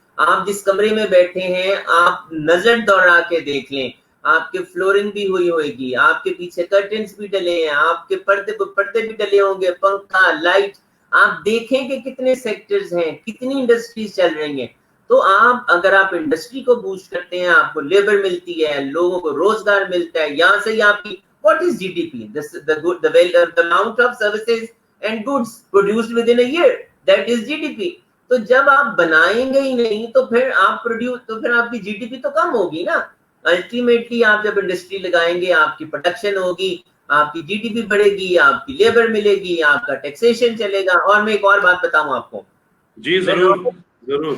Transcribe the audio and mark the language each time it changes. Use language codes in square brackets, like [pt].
[ur] آپ جس کمرے میں بیٹھے ہیں آپ نظر دوڑا کے دیکھ لیں, آپ کے فلورنگ بھی ہوئی ہوئے گی, آپ کے پیچھے کرٹنز بھی ڈلے ہیں, آپ کے پردے بھی ڈلے ہوں گے, پنکھا, لائٹ, آپ دیکھیں کہ کتنے سیکٹرز ہیں, کتنی انڈسٹریز چل رہی ہیں. تو اگر آپ انڈسٹری کو بوسٹ کرتے ہیں, آپ کو لیبر ملتی ہے, لوگوں کو روزگار ملتا ہے, یہاں سے آپ کی [en] what is GDP? The amount of services and goods produced within a year, that is GDP. [ur] تو جب آپ بنائیں گے ہی نہیں تو پھر آپ کی جی ڈی پی تو کم ہوگی نا. الٹیمیٹلی آپ جب انڈسٹری لگائیں گے آپ کی پروڈکشن ہوگی, آپ کی جی ڈی پی بڑھے گی, آپ کی لیبر ملے گی, آپ کا ٹیکسیشن چلے گا. اور میں ایک اور بات بتاؤں آپ کو, جی ضرور ضرور,